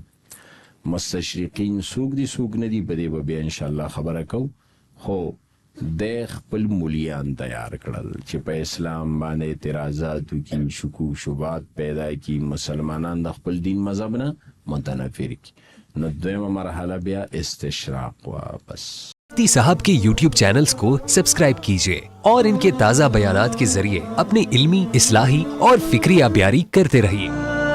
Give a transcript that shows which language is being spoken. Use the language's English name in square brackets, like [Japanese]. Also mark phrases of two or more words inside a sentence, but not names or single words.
[Pashto] مستشرقین څوک دي څوک نه دي په دې به [Arabic] ان شاء الله [Pashto] خبره کو خو د خپل مولیان تیار کړل چې په اسلام باندې اعتراضات وکړي شکوک شبهات پیدا کړي مسلمانان د خپل دین مذهب نه متنفر کی نو دویمه مرحله بیا استشراق واپس [Urdu] مفتی صاحب کے YouTube چینلز کو سبسکرائب کیجیے اور ان کے تازہ بیانات کے ذریعے اپنے علمی، اصلاحی اور فکری آبیاری کرتے رہیے.